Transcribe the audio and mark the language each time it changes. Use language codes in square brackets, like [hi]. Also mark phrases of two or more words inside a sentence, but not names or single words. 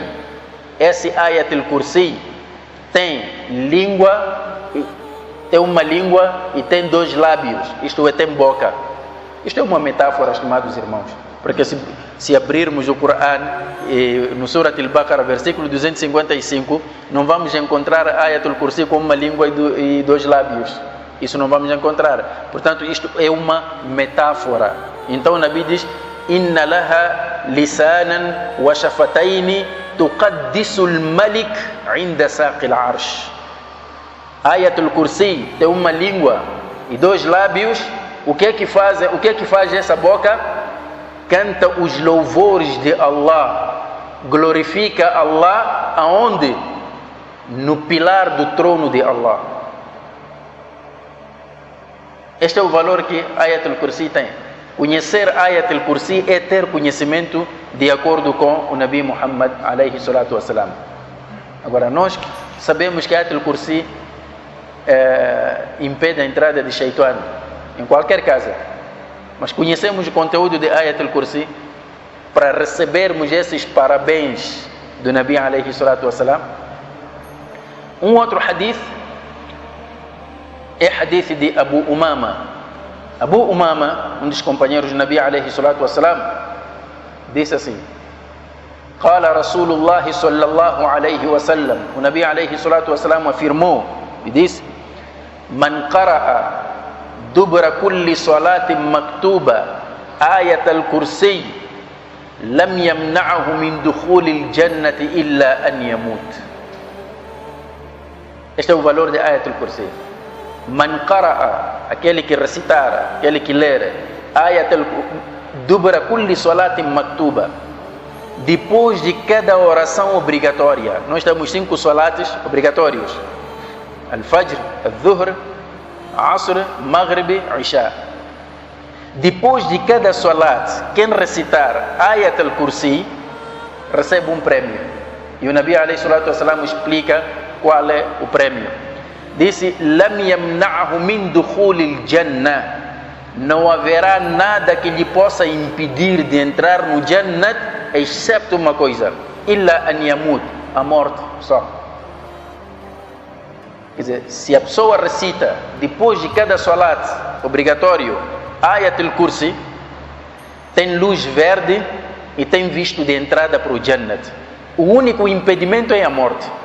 [pt] Esse Ayatul Kursi tem língua, tem uma língua e tem dois lábios, isto é, tem boca. Isto é uma metáfora, estimados irmãos, porque se abrirmos o Corão no Surat al-Baqarah, versículo 255, não vamos encontrar Ayatul Kursi com uma língua e dois lábios. Isso não vamos encontrar. Portanto, isto é uma metáfora. Então o Nabi diz: [ar] إن لها لسانا وشفتين تقدس الملك عند ساق العرش. [pt] Ayatul Kursi tem uma língua e dois lábios. O que é que faz essa boca? Canta os louvores de Allah, glorifica Allah aonde? No pilar do trono de Allah. Este é o valor que Ayatul Kursi tem. Conhecer Ayatul Kursi é ter conhecimento de acordo com o Nabi Muhammad [ar] عليه الصلاة والسلام. [pt] Agora, nós sabemos que Ayatul Kursi impede a entrada de Shaitan em qualquer casa, mas conhecemos o conteúdo de Ayatul Kursi para recebermos esses parabéns do Nabi [ar] عليه الصلاة والسلام. [pt] Um outro hadith é hadith de Abu Umama. Abu Umama, um dos companheiros do Nabi [ar] عليه الصلاة والسلام, [pt] disse assim: [ar] قال رسول الله صلى الله عليه وسلم, [pt] o Nabi [ar] عليه الصلاة والسلام [pt] afirmou e disse: [ar] من قرأ دبر كل صلاة مكتوبة آية الكرسي لم يمنعه من دخول الجنة إلا أن يموت. [pt] Este é o valor de Ayatul Kursi. [ar] من قرأ, [pt] aquele que recitar, aquele que ler [ar] آية دبر كل صلاة مكتوبة, [pt] depois de cada oração obrigatória. Nós temos 5 salates obrigatórios: Al-Fajr, Al-Dhuhr, Asr, Maghrib, Isha. Depois de cada salat, quem recitar Ayatul Kursi recebe um prêmio. E o Nabi [ar] عليه الصلاة والسلام [pt] explica qual é o prêmio. Disse: [ar] لم يمنعه من دخول الجنة, [pt] não haverá nada que lhe possa impedir de entrar no Jannat, excepto uma coisa: [ar] إلا أن يموت, [pt] a morte só. Quer dizer, se a pessoa recita depois de cada salat obrigatório Ayatul Kursi, tem luz verde e tem visto de entrada para o Jannat. O único impedimento é a morte.